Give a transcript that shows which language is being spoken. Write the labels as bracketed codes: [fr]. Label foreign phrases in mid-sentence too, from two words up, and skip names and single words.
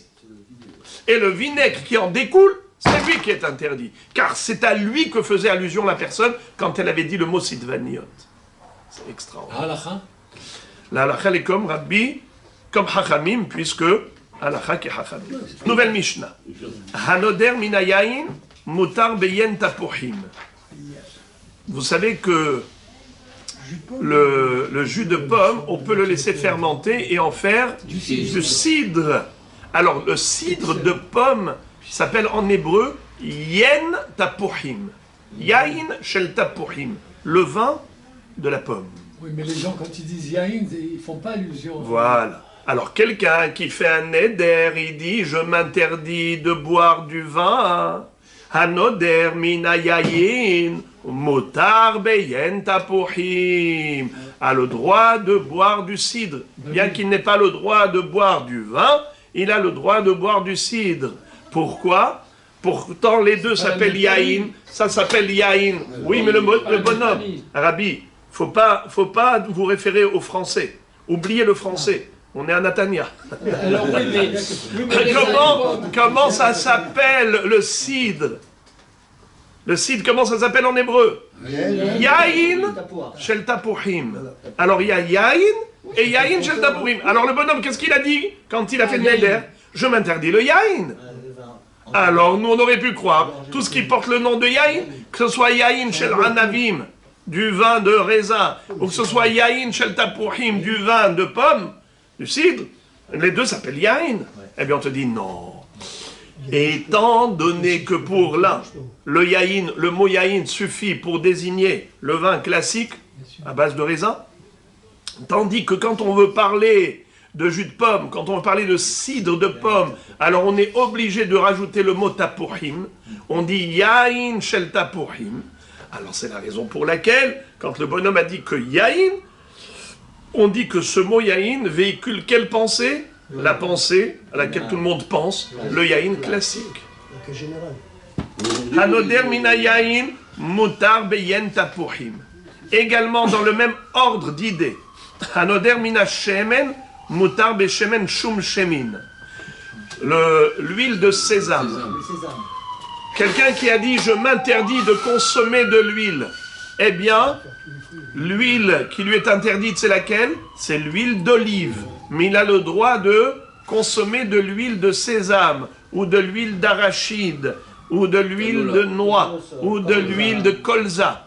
[fr] Et le vinaigre qui en découle, c'est lui qui est interdit. Car c'est à lui que faisait allusion la personne quand elle avait dit le mot sitvaniot. C'est extraordinaire. Halakha. La halakha est comme Rabbi, comme Hachamim, puisque halakha qui est Hachamim. Nouvelle Mishnah. [he] הנודר מן היין מותר ביין תפוחים. [fr] Vous savez que le jus de pomme, on peut le laisser fermenter et en faire du cidre. Alors, le cidre de pomme s'appelle en hébreu [he] יין תפוחים. יין של תפוחים. [fr] Le vin de la pomme. Oui, mais les gens, quand ils disent yain, ils ne font pas allusion. Voilà. Alors, quelqu'un qui fait un neder, il dit « Je m'interdis de boire du vin. » [he] הנודר מן היין. מותר ביין תפוחים [fr] a le droit de boire du cidre. Bien qu'il n'ait pas le droit de boire du vin, il a le droit de boire du cidre. Pourquoi? Pourtant les deux s'appellent yain, ça s'appelle yain. Oui, mais le bonhomme, Rabbi, faut pas vous référer au français. Oubliez le français. On est à Natania. Alors oui, mais Comment ça s'appelle le cidre? Le cidre, comment ça s'appelle en hébreu? [he] יין של תפוחים. [fr] Alors il y a Yain et [he] יין של תפוחים. [fr] Alors le bonhomme, qu'est-ce qu'il a dit quand il a fait le neder? Je m'interdis le Yain. Alors nous on aurait pu croire, tout ce qui porte le nom de Yain, que ce soit [he] יין של ענבים, [fr] du vin de raisin, ou que ce soit [he] יין של תפוחים, [fr] du vin de pomme, du cidre, les deux s'appellent Yain. Eh bien on te dit non. Et étant donné que pour l'un, le mot yaïn suffit pour désigner le vin classique à base de raisin, tandis que quand on veut parler de jus de pomme, quand on veut parler de cidre de pomme, alors on est obligé de rajouter le mot tapuchim, on dit [he] יין של תפוחים. [fr] Alors c'est la raison pour laquelle, quand le bonhomme a dit que yaïn, on dit que ce mot yaïn véhicule quelle pensée? La pensée à laquelle tout le monde pense, le yaïn classique. [he] הנודר מן היין מותר ביין תפוחים. [fr] Également dans le même ordre d'idées. [he] הנודר מן השמן מותר בשמן שומשמין. [fr] L'huile de sésame. Quelqu'un qui a dit je m'interdis de consommer de l'huile. Eh bien, l'huile qui lui est interdite, c'est laquelle? C'est l'huile d'olive. Mais il a le droit de consommer de l'huile de sésame, ou de l'huile d'arachide, ou de l'huile de noix, ou de l'huile de colza.